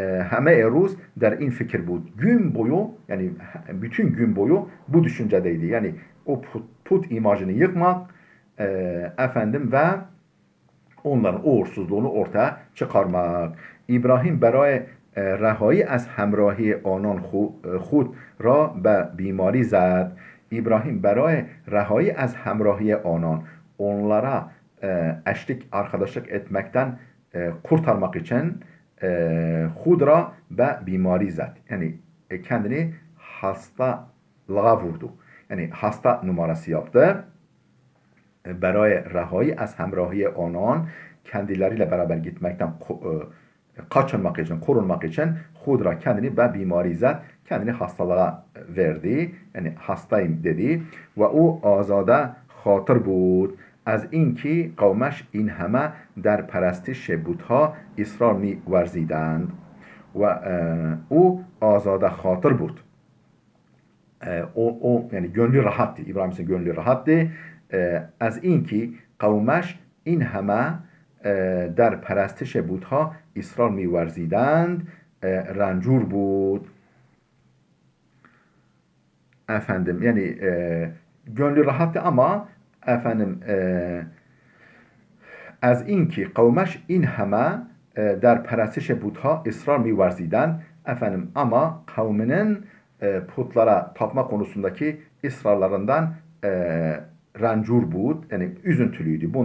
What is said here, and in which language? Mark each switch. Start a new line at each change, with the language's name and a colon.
Persian: Heme eruz der in fikir bu.
Turkish: Gün boyu, yani bütün gün boyu bu düşüncedeydi. Yani o put imajını yıkmak efendim ve onların uğursuzluğunu ortaya çıkarmak.
Persian: İbrahim برای رهایی از همراهی آنان خود را به بیماری زد.
Turkish: İbrahim
Persian: برای رهایی از همراهی آنان,
Turkish: onlara eşlik, arkadaşlık etmekten kurtarmak için hudra ve bimari zat, yani kendini hastalığa vurdu. Yani hasta numarası yaptı.
Persian: Beraya rahayi az hemrahiye onan,
Turkish: kendileriyle beraber gitmekten kaçınmak için, korunmak için hudra, kendini ve bimari zat, kendini hastalığa verdi. Yani hastayım dedi. Ve o azada hatır bud.
Persian: از اینکه قومش این همه در پرستش بتها اصرار می ورزیدند و او آزاده خاطر بود.
Turkish: O yani gönlü rahattı. İbrahim'in gönlü rahattı.
Persian: از اینکه قومش این همه در پرستش بتها اصرار می ورزیدند رنجور بود.
Turkish: Efendim yani gönlü rahattı ama efendim
Persian: از اینکه قومش این همه در پرستش بتها اصرار می‌ورزیدند,
Turkish: efendim ama kavminin putlara tapma konusundaki ısrarlarından rancur bud, yani üzüntülüydü.